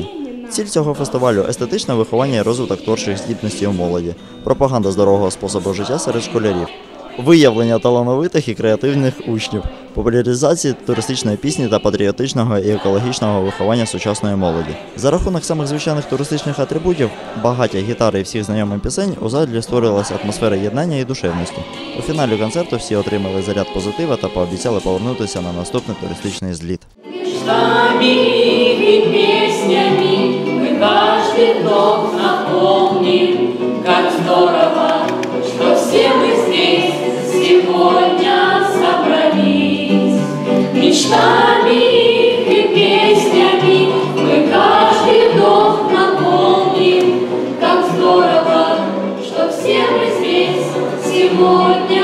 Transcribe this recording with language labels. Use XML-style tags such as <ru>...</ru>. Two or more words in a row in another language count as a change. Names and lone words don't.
<uk>Ціль цього фестивалю – естетичне виховання і розвиток творчих здібностей у молоді, пропаганда здорового способу життя серед школярів, виявлення талановитих і креативних учнів, популяризації туристичної пісні та патріотичного і екологічного виховання сучасної молоді. За рахунок самих звичайних туристичних атрибутів, багаття гітари і всіх знайомих пісень у залі створювалася атмосфера єднання і душевності. У фіналі концерту всі отримали заряд позитива та пообіцяли повернутися на наступний туристичний зліт.</uk> <ru>Каждый вдох наполним, как здорово, что все мы здесь сегодня собрались. Мечтами и песнями мы каждый вдох наполним, как здорово, что все мы здесь сегодня.</ru>